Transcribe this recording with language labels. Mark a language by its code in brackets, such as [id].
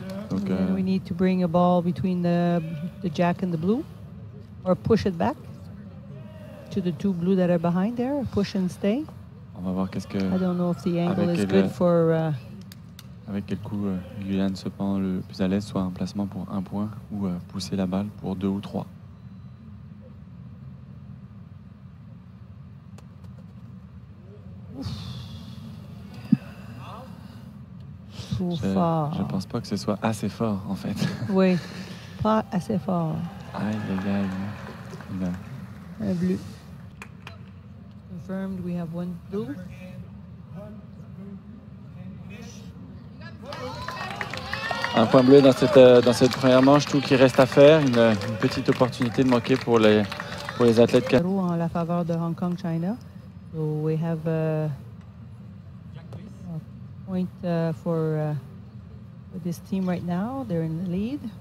[fr] Donc, [en] we need to bring a ball between the jack and the blue, or push it back to the 2 blue that are behind there. Push and stay. [fr] On va voir qu'est-ce que. [en] I don't know if the angle is good for. [fr] Avec quel coup Guyane se prend le plus à l'aise, soit un placement pour 1 point ou pousser la balle pour 2 ou 3. Je pense pas que ce soit assez fort en fait. Oui, pas assez fort. Aïe, aïe, aïe. Un bleu. [en] Confirmed, we have 1 blue. [fr] Un point bleu dans cette première manche, tout qui reste à faire. Une petite opportunité de manquer pour les athlètes canadiens. En la faveur de Hong Kong China. [en] So we have a point for this team right now. They're in the lead.